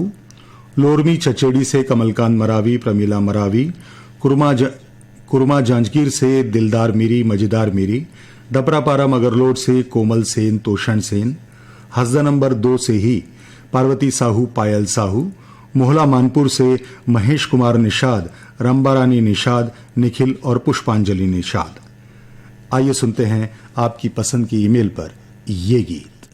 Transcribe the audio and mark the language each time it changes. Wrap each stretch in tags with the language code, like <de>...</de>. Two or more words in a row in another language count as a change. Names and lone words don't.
<hi>लोरमी चचेड़ी से कमलकांत मरावी, प्रमीला मरावी। कुरमा जांजगीर से दिलदार मीरी, मजेदार मीरी। डपरापारा मगरलोड से कोमल सेन, तोषण सेन। हस्द नंबर 2 से ही पार्वती साहू, पायल साहू। मोहला मानपुर से महेश कुमार निषाद, रंबारानी निषाद, निखिल और पुष्पांजलि निषाद। आइए सुनते हैं आपकी पसंद की ईमेल पर ये गीत।</hi>